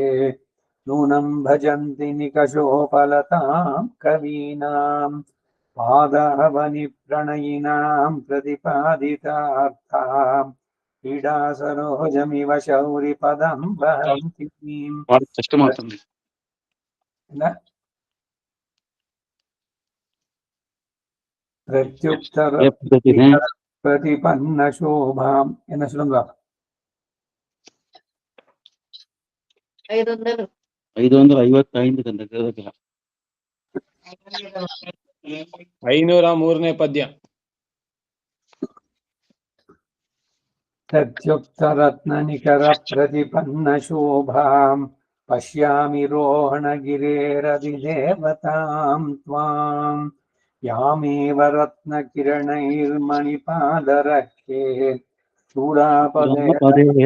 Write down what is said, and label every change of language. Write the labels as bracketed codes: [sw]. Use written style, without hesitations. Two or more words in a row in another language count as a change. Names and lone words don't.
[sa] नूनं भजन्ति निकषोपलतां कवीनां पादावनि प्रणयिनां प्रतिपादितार्थाम् पीडा सरोजमिव शौरि पदं वहन्ति प्रत्युत्तर प्रतिपन्न शोभां [ta] என்ன சொல்லுங்க [kn] 555 ಕಂದ 503ನೇ ಪದ್ಯ. [sa] प्रत्युक्तरत्ननिकर प्रतिपन्न शोभां पश्यामि रोहणगिरेरधिदेवतां त्वां यामेव रत्नकिरणैर्मणिपादरक्षे चूडापदे